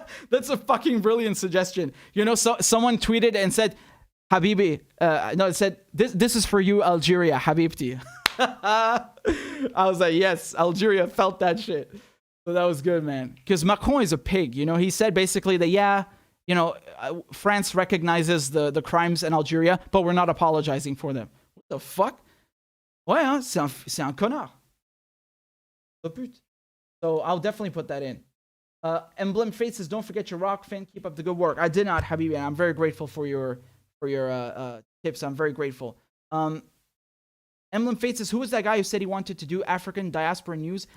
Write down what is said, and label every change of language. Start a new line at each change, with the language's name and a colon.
English: That's a fucking brilliant suggestion. You know, someone tweeted and said, Habibi, no, it said, this is for you, Algeria, Habibti. I was like, yes, Algeria felt that shit. So that was good, man. Because Macron is a pig. You know, he said basically that, yeah, you know, France recognizes the crimes in Algeria, but we're not apologizing for them. What the fuck?
French: Ouais, hein, c'est un connard.
English: So I'll definitely put that in. Emblem Fate says, don't forget your rock fin. Keep up the good work. I did not, Habibi, and I'm very grateful for your tips. I'm very grateful. Emblem Fate says, who was that guy who said he wanted to do African diaspora news?